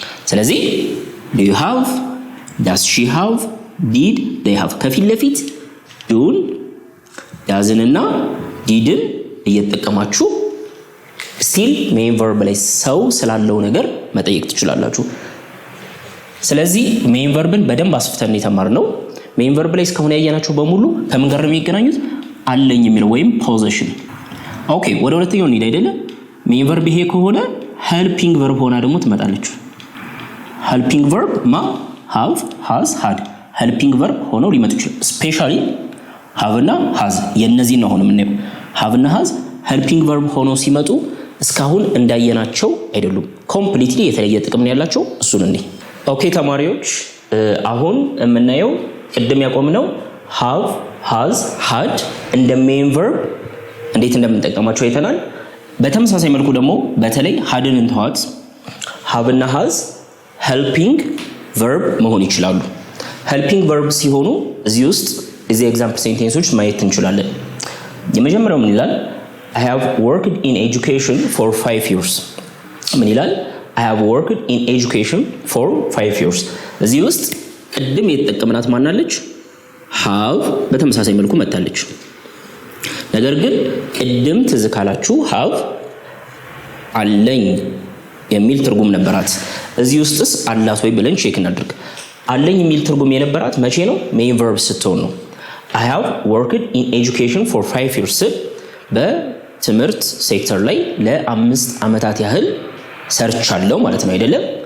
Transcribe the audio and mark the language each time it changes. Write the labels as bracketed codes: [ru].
[am] ስለዚህ [en] do you have does she have did they have [am] ከፊት ለፊት ዱን ዳዝን እና ዲድን እየተጠቀማችሁ still main verb ላይ ሰው ስላለው ነገር መጠየቅ ትችላላችሁ። ስለዚህ main verbን በደንብ አስፍተን የተማርነው main verb ላይ እስካሁን ያያናቸው በሙሉ ከምን ጋር ነው የሚገናኙት? አለኝ የሚለው ወይም possession። ኦኬ ወደ ሁለተኛው እንሂድ አይደለ? main verb ይሄ ከሆነ helping verb ሆና ደግሞ ትመጣለች። helping verb ማ have has had ሄልፒንግ ቨርብ ሆነው ሊመጡ ይችላል። ስፔሻሊ have እና has የነዚህ ነው ሆኖ የምናየው። have እና has ሄልፒንግ ቨርብ ሆነው ሲመጡ እስካሁን እንዳየናቸው አይደሉም። ኮምፕሊትሊ የተለየ ጥቅም ነው ያላቸው። እሱን እንዴ ኦኬ ተማሪዎች፣ አሁን የምናየው ቅድም ያቆምነው have has had እንደ ሜን ቨርብ እንዴት እንደምንጠቀማቸው አይተናል። በተመሳሳይ መልኩ ደግሞ በተለይ hadን እንተዋት have እና has ሄልፒንግ ቨርብ መሆን ይችላሉ። ሄልፒንግ ቨርብ ሲሆኑ እዚህ ውስጥ እዚህ ኤግዛምፕል ሴንቴንሶች ማየት እንችላለን። የመጀመሪያው ምን ይላል? [en] I have worked in education for 5 years። [am] ምን ይላል? [en] I have worked in education for 5 years። [am] እዚህ ውስጥ ቅድም የተጠቀምናት ማናለች? have በተመሳሳይ መልኩ መጣለች። ነገር ግን ቅድም ትዝ ካላችሁ have አለኝ የሚል ትርጉም ነበራት። እዚህ ውስጥስ አላት ወይ ብለን ቼክ እናድርግ። አለኝ የሚል ትርጉም የነበራት መቼ ነው? ሜን ቨርብ ስትሆን ነው። [en] I have worked in education for 5 years [am] በትምህርት ሴክተር ላይ ለ5 ዓመታት ያህል ሰርቻለሁ ማለት ነው አይደለም?